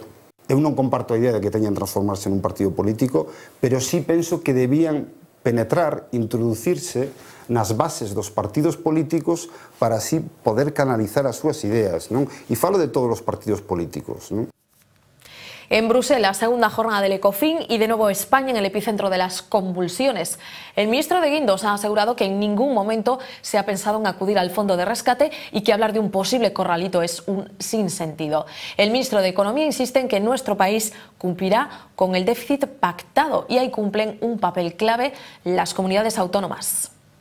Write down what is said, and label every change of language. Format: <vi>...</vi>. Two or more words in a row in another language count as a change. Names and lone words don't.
<gl>Eu non comparto a idea de que teñan transformarse nun partido político, pero sí penso que debían penetrar, introducirse nas bases dos partidos políticos para así poder canalizar as súas ideas, non? E falo de todos os partidos políticos, non?</gl> <es>En Bruselas, segunda jornada del Ecofin y de nuevo España en el epicentro de las convulsiones. El ministro de Guindos ha asegurado que en ningún momento se ha pensado en acudir al fondo de rescate y que hablar de un posible corralito es un sinsentido. El ministro de Economía insiste en que nuestro país cumplirá con el déficit pactado y ahí cumplen un papel clave las comunidades autónomas.</es>